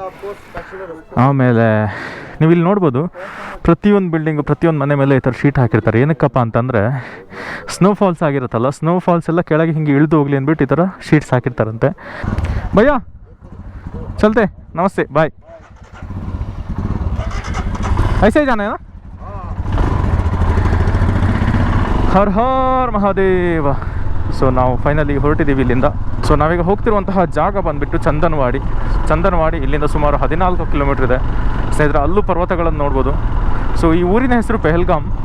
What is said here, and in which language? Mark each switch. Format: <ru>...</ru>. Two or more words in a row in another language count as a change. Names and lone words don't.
<kn>ಆಮೇಲೆ ನೀವು ಇಲ್ಲಿ ನೋಡ್ಬೋದು, ಪ್ರತಿಯೊಂದು ಬಿಲ್ಡಿಂಗು ಪ್ರತಿಯೊಂದು ಮನೆ ಮೇಲೆ ಈ ಥರ ಶೀಟ್ ಹಾಕಿರ್ತಾರೆ. ಏನಕ್ಕಪ್ಪ ಅಂತಂದರೆ</kn> <en>snow falls</en> <kn>ಆಗಿರುತ್ತಲ್ಲ,</kn> <en>snow falls</en> <kn>ಎಲ್ಲ ಕೆಳಗೆ ಹಿಂಗೆ ಇಳಿದು ಹೋಗ್ಲಿ ಅಂದ್ಬಿಟ್ಟು ಈ ಥರ ಶೀಟ್ಸ್ ಹಾಕಿರ್ತಾರಂತೆ.</kn> <hi>भैया चलते, नमस्ते, ಬಾಯ್. ऐसे ही जाना है ना. हर हर महादेव.</hi> <kn>ಸೊ ನಾವು ಫೈನಲಿ ಹೊರಟಿದ್ದೀವಿ ಇಲ್ಲಿಂದ. ಸೊ ನಾವೀಗ ಹೋಗ್ತಿರುವಂತಹ ಜಾಗ ಬಂದುಬಿಟ್ಟು ಚಂದನ್ವಾಡಿ. ಇಲ್ಲಿಂದ ಸುಮಾರು 14 ಕಿಲೋಮೀಟರ್ ಇದೆ ಸ್ನೇಹಿತರೆ. ಅಲ್ಲೂ ಪರ್ವತಗಳನ್ನು ನೋಡ್ಬೋದು. ಸೊ ಈ ಊರಿನ ಹೆಸರು ಪೆಹಲ್ಗಾಮ್.</kn>